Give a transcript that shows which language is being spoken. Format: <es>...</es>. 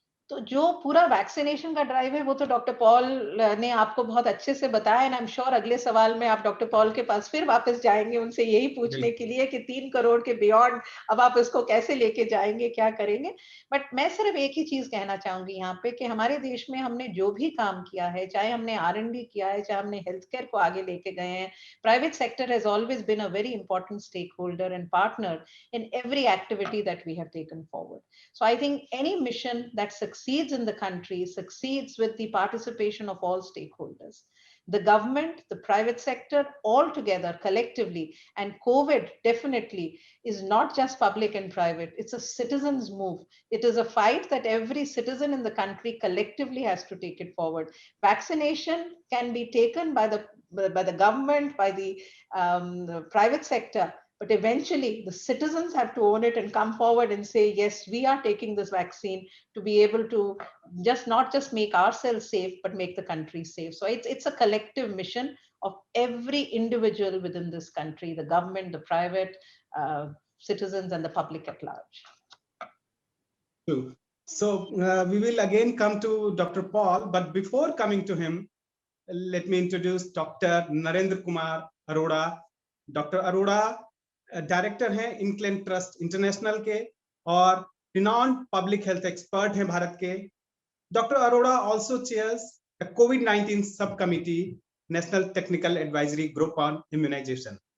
<hi>तो जो पूरा वैक्सीनेशन का ड्राइव है वो तो डॉक्टर पॉल ने आपको बहुत अच्छे से बताया,</hi> <en>and I am sure</en> <hi>अगले सवाल में आप डॉक्टर पॉल के पास फिर वापस जाएंगे उनसे यही पूछने के लिए कि 3 करोड़ के बियॉन्ड अब आप इसको कैसे लेके जाएंगे, क्या करेंगे। बट मैं सिर्फ एक ही चीज कहना चाहूंगी यहाँ पे कि हमारे देश में हमने जो भी काम किया है, चाहे हमने R&D किया है, चाहे हमने हेल्थ केयर को आगे लेके गए हैं,</hi> <en>Private sector has always been a very important stakeholder and partner in every activity that we have taken forward. So I think any mission that succeeds in the country succeeds with the participation of all stakeholders. The government, the private sector, all together collectively, and COVID definitely is not just public and private, it's a citizen's move. It is a fight that every citizen in the country collectively has to take it forward. Vaccination can be taken by the government, by the private sector, but eventually the citizens have to own it and come forward and say, yes, we are taking this vaccine to be able to not just make ourselves safe, but make the country safe. So it's a collective mission of every individual within this country, the government, the private citizens, and the public at large. True. So we will again come to Dr. Paul, but before coming to him, let me introduce Dr. Narendra Kumar Arora. Dr.</en> <hi>Arora director हैं इनक्लेन trust international के और</hi> <en>renowned public health expert</en> <hi>हैं भारत के।</hi> <en>Doctor Arora also chairs the कोविड-19 सब committee national technical advisory group on immunisation.</en>